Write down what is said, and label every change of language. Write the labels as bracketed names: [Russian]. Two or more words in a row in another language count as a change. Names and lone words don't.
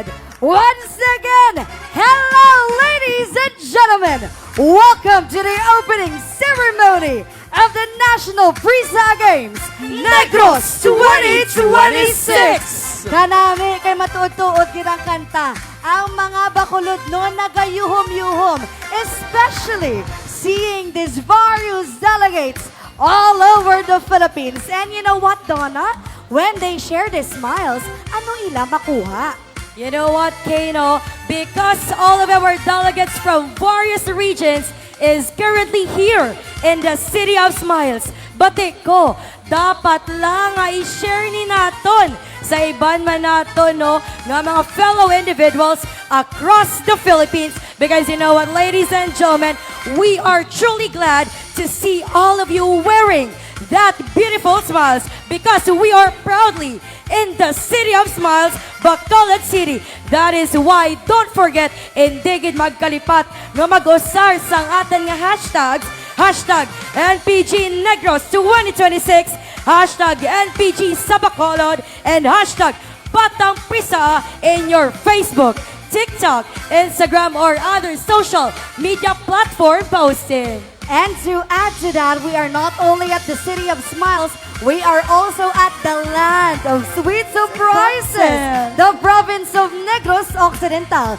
[English] Once again, hello ladies and gentlemen! Welcome to the opening ceremony of the National Prisaa Games, Negros 2026! [Hiligaynon] Kanami kay matuod-tuod kitang kanta, ang mga Bacolod noon nagayuhom-yuhom, [English] especially seeing these various delegates all over the Philippines. And you know what, Donna? When they share their smiles, [Hiligaynon] ano ila makuha? [English] You know what, Kano? Because all of our delegates from various regions is currently here in the City of Smiles. [Hiligaynon] Batik ko, dapat lang nga i-share ni naton sa iban man naton, no, nga mga [English] fellow individuals across the Philippines. Because you know what, ladies and gentlemen, we are truly glad to see all of you wearing that beautiful smiles because we are proudly in the City of Smiles, Bacolod City. That is why, don't forget, [Hiligaynon] indigid magkalipat nga mag-usar sang atan nga hashtags, hashtag NPG Negros 2026, hashtag NPG sa Bacolod, [English] and hashtag Batang Prisaa in your Facebook, TikTok, Instagram, or other social media platform posting. And to add to that, we are not only at the City of Smiles, we are also at the land of sweet surprises, the province of Negros Occidental.